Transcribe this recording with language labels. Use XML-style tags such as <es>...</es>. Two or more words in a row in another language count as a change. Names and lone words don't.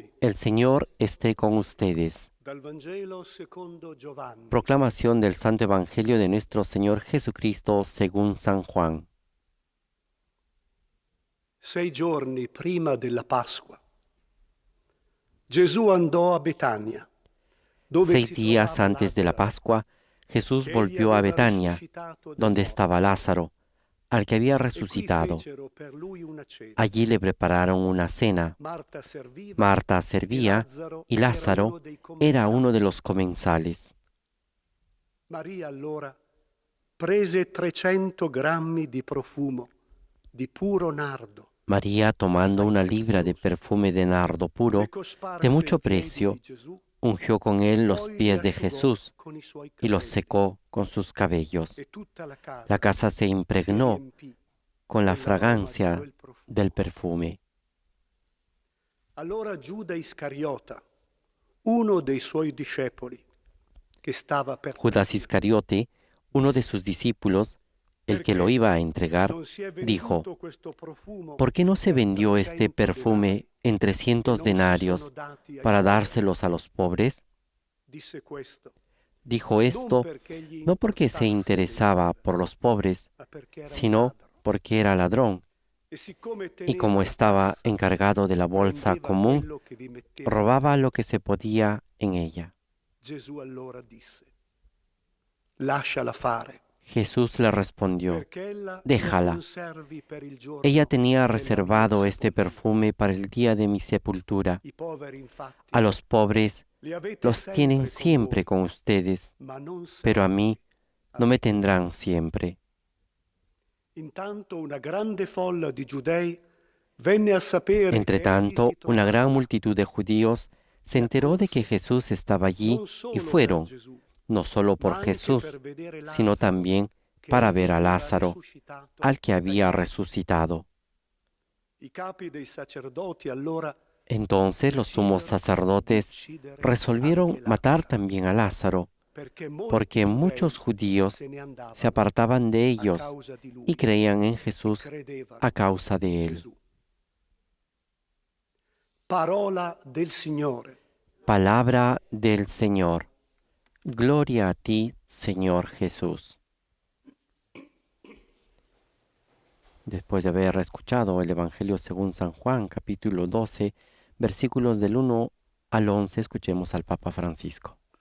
<es>El Señor esté con ustedes.</es> <it>Dal Vangelo secondo Giovanni.</it> <es>Proclamación del Santo Evangelio de nuestro Señor Jesucristo según San Juan.</es> <it>6 giorni prima della Pasqua, Gesù andò a Betania, dove</it> <es>6</es> <it>si</it> <es>días</es> <it>trovava</it> <es>antes de la</es> <it>Lazzaro,</it> <es>Pascua, Jesús</es> <it>che egli</it> <es>volvió a</es> <it>aveva</it> <es>Betania,</es> <it>risuscitato dai</it> <es>donde</es> <it>morti.</it> <es>estaba Lázaro, al que había</es> <it>E qui</it> <es>resucitado.</es> <it>fecero per lui una cena.</it> <es>Allí le prepararon una cena.</es> <it>Marta serviva</it> <es>Marta</es> <it>e</it> <es>servía</es> <it>Lazzaro</it> <es>y</es> <it>era</it> <es>Lázaro</es> <it>uno dei</it> <es>era uno de</es> <it>commensali.</it> <es>los comensales.</es> <it>Maria allora prese 300 grammi di profumo di puro nardo,</it> <es>María, tomando</es> <it>assai</it> <es>una libra de</es> <it>prezioso,</it> <es>perfume de nardo puro,</es> <it>le cosparse</it> <es>de mucho</es> <it>ai piedi</it> <es>precio,</es> <it>di Gesù,</it> <es>ungió con él los</es> <it>poi li</it> <es>pies de</es> <it>asciugò</it> <es>Jesús</es> <it>con i suoi</it> <es>y los</es> <it>capelli.</it> <es>secó con sus cabellos.</es> <it>E tutta la</it> <es>La</es> <it>casa</it> <es>casa se</es> <it>si</it> <es>impregnó</es> <it>riempì</it> <es>con la</es> <it>dell'aroma di</it> <es>fragancia</es> <it>quel profumo.</it> <es>del perfume.</es> <it>Allora Giuda Iscariota, uno dei suoi discepoli, che stava per</it> <es>Judas</es> <it>tradire,</it> <es>Iscariote, uno de sus discípulos, el que lo iba a entregar,</es> <it>non si è</it> <es>dijo:</es> <it>venduto questo profumo</it> <es>¿por qué no se</es> <it>per</it> <es>vendió este</es> <it>300</it> <es>perfume</es> <it>denari</it> <es>en</es> <it>e</it> <es>300</es> <it>non si sono</it> <es>denarios</es> <it>dati ai</it> <es>para</es> <it>poveri?</it> <es>dárselos a los pobres?</es> <it>Disse questo,</it> <es>Dijo</es> <it>non</it> <es>esto</es> <it>perché gli</it> <es>no porque se</es> <it>importasse dei</it> <es>interesaba</es> <it>poveri,</it> <es>por los pobres,</es> <it>ma perché era un</it> <es>sino</es> <it>ladro.</it> <es>porque era ladrón,</es> <it>E siccome</it> <es>y</es> <it>teneva</it> <es>como</es> <it>la</it> <es>estaba</es> <it>cassa,</it> <es>encargado de la bolsa</es> <it>prendeva</it> <es>común,</es> <it>quello che vi mettevano</it> <es>robaba</es> <it>dentro.</it> <es>lo que se podía en ella.</es> <it>Gesù allora disse, lasciala fare,</it> <es>Jesús le respondió:</es> <it>perché ella</it> <es>déjala.</es> <it>lo conservi per il giorno</it> <es>Ella tenía</es> <it>della mia</it> <es>reservado este</es> <it>sepoltura.</it> <es>perfume para el día de mi sepultura.</es> <it>I poveri infatti</it> <es>A los pobres</es> <it>li avete</it> <es>los tienen</es> <it>sempre con</it> <es>siempre</es> <it>voi,</it> <es>con ustedes,</es> <it>ma non</it> <es>pero a</es> <it>sempre</it> <es>mí no me</es> <it>avete me.</it> <es>tendrán siempre.</es> <it>Intanto una grande folla di giudei venne a sapere che egli</it> <es>Entretanto,</es> <it>si</it> <es>una</es> <it>trovava</it> <es>gran</es> <it>là.</it> <es>multitud de judíos se</es> <it>E</it> <es>enteró de que</es> <it>accorse,</it> <es>Jesús estaba allí</es> <it>non</it> <es>y</es> <it>solo per</it> <es>fueron,</es> <it>Gesù,</it> <es>no solo</es> <it>ma</it> <es>por</es> <it>anche</it> <es>Jesús,</es> <it>per vedere</it> <es>sino</es> <it>Lazzaro,</it> <es>también</es> <it>che</it> <es>para</es> <it>egli</it> <es>ver a</es> <it>aveva</it> <es>Lázaro,</es> <it>risuscitato</it> <es>al que</es> <it>dai</it> <es>había</es> <it>morti.</it> <es>resucitado.</es> <it>I capi dei sacerdoti allora</it> <es>Entonces los sumos</es> <it>decisero di</it> <es>sacerdotes</es> <it>uccidere</it> <es>resolvieron</es> <it>anche</it> <es>matar</es> <it>Lazzaro,</it> <es>también a Lázaro,</es> <it>perché molti</it> <es>porque muchos</es> <it>giudei</it> <es>judíos</es> <it>se ne</it> <es>se</es> <it>andavano</it> <es>apartaban de</es> <it>a</it> <es>ellos</es> <it>causa di</it> <es>y</es> <it>lui</it> <es>creían en</es> <it>e</it> <es>Jesús</es> <it>credevano</it> <es>a causa</es> <it>in</it> <es>de él.</es> <it>Gesù. Parola del Signore.</it> <es>Palabra del Señor. Gloria a ti, Señor Jesús. Después de haber escuchado el Evangelio según San Juan, capítulo 12, versículos del 1 al 11, escuchemos al Papa Francisco.</es>